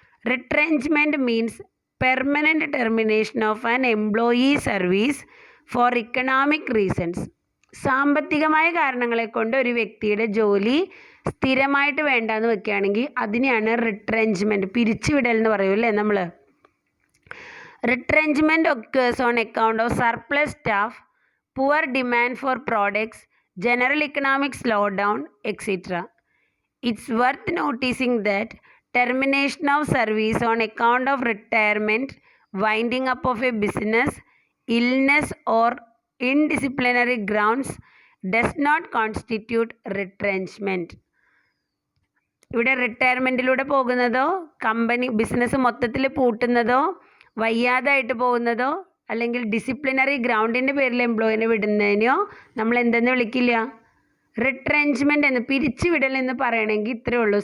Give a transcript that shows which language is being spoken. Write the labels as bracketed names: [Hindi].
[English] Retrenchment means permanent termination of an employee service for economic reasons. [Malayalam] സാമ്പത്തികമായ കാരണങ്ങളെ കൊണ്ട് ഒരു വ്യക്തിയുടെ ജോലി സ്ഥിരമായിട്ട് വേണ്ടാന്ന് വെക്കുകയാണെങ്കിൽ അതിനെയാണ് റിട്രെഞ്ച്മെൻറ്റ്, പിരിച്ചുവിടൽ എന്ന് പറയുമല്ലേ നമ്മൾ. [English] Retrenchment occurs on account of surplus staff, poor demand for products, general economic slowdown, etc. It's worth noticing that termination of service on account of retirement, winding up of a business, illness or indisciplinary grounds does not constitute retrenchment. [Malayalam] ഇവിടെ റിട്ടയർമെൻറ്റിലൂടെ പോകുന്നതോ business മൊത്തത്തിൽ പൂട്ടുന്നതോ വയ്യാതായിട്ട് പോകുന്നതോ അല്ലെങ്കിൽ disciplinary ഗ്രൗണ്ടിൻ്റെ പേരിൽ എംപ്ലോയിനെ വിടുന്നതിനെയോ നമ്മൾ എന്തെന്ന് വിളിക്കില്ല, റിട്രെഞ്ച്മെൻറ്റ് എന്ന്, പിരിച്ചുവിടൽ എന്ന് പറയണമെങ്കിൽ ഇത്രയേ ഉള്ളൂ.